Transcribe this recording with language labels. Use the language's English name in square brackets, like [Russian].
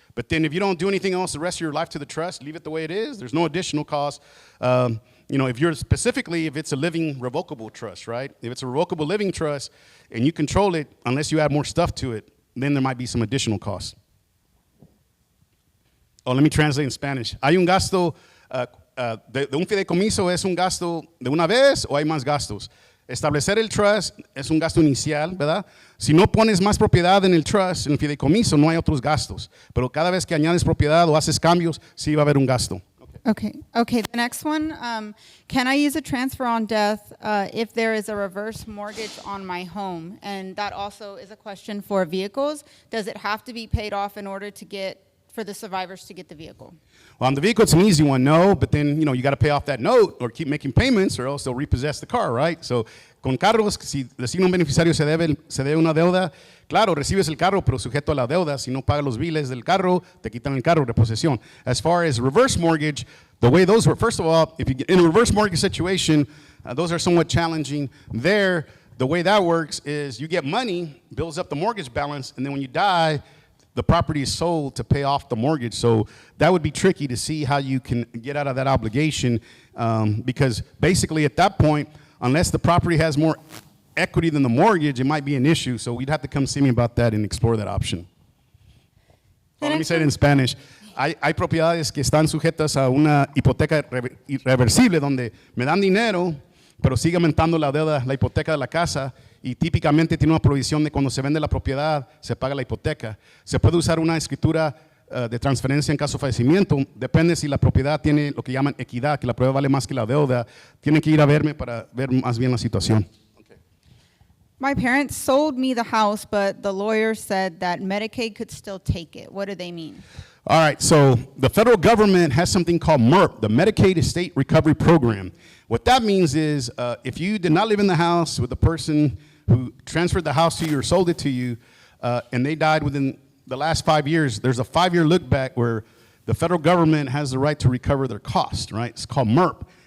[English] But then if you don't do anything else the rest of your life to the trust, leave it the way it is, there's no additional cost. If you're specifically, if it's a living revocable trust, right? If it's a revocable living trust and you control it, unless you add more stuff to it, then there might be some additional costs. Oh, let me translate in Spanish. [Spanish] ¿Hay un gasto de un fideicomiso es un gasto de una vez o hay más gastos? Establecer el trust es un gasto inicial, ¿verdad? Si no pones más propiedad en el trust, en el fideicomiso, no hay otros gastos. Pero cada vez que añades propiedad o haces cambios, sí va a haber un gasto. [English] Okay. The next one, can I use a transfer on death if there is a reverse mortgage on my home? And that also is a question for vehicles. Does it have to be paid off in order for the survivors to get the vehicle? Well, on the vehicle, it's an easy one, no, but then, you got to pay off that note or keep making payments or else they'll repossess the car, right? [Spanish] So, con carros, si designa un beneficiario se debe una deuda, claro, recibes el carro, pero sujeto a la deuda. Si no pagas los biles del carro, te quitan el carro, reposición. [English] As far as reverse mortgage, the way those work, first of all, if you get in a reverse mortgage situation, those are somewhat challenging. There, the way that works is you get money, builds up the mortgage balance, and then when you die, the property is sold to pay off the mortgage. So that would be tricky to see how you can get out of that obligation because basically at that point, unless the property has more equity than the mortgage, it might be an issue. So we'd have to come see me about that and explore that option. Let me say it in Spanish. [Spanish] Hay propiedades que están sujetas a una hipoteca irreversible donde me dan dinero, pero sigue aumentando la deuda, la hipoteca de la casa, y típicamente tiene una provisión de cuando se vende la propiedad, se paga la hipoteca. Se puede usar una escritura de transferencia en caso de fallecimiento. Depende si la propiedad tiene lo que llaman equidad, que la propiedad vale más que la deuda. Tienen que ir a verme para ver más bien la situación. [English] Okay. My parents sold me the house, but the lawyer said that Medicaid could still take it. What do they mean? All right, so the federal government has something called MERP, the Medicaid Estate Recovery Program. What that means is if you did not live in the house with the person who transferred the house to you or sold it to you, and they died within the last 5 years, there's a 5-year look back where the federal government has the right to recover their cost, right? It's called MERP.